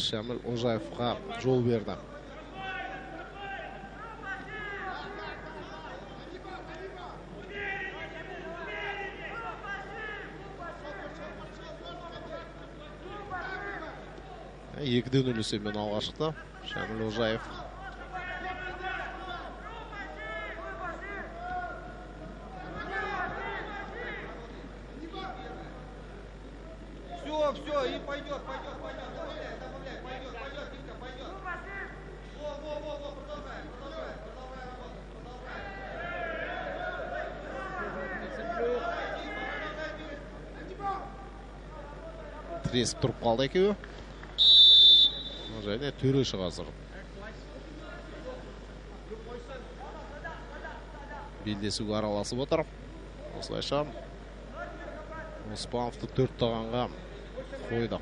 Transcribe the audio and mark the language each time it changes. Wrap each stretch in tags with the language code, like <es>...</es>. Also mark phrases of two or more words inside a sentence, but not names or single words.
<kk>Шамил Ожаевқа жол берді. Екіден үлесімен алға шықты Шамил Ожаев.</kk> <ru>Все, и пойдет, добавляй, пойдет, Димка, пойдет. Продолжай работать.</ru> <kk>Тіресіп тұрып қалды екеуі. Және төреші қазір. Белдесуге араласып отыр. Осылайша Оспановты 4 тағанға қойды.</kk>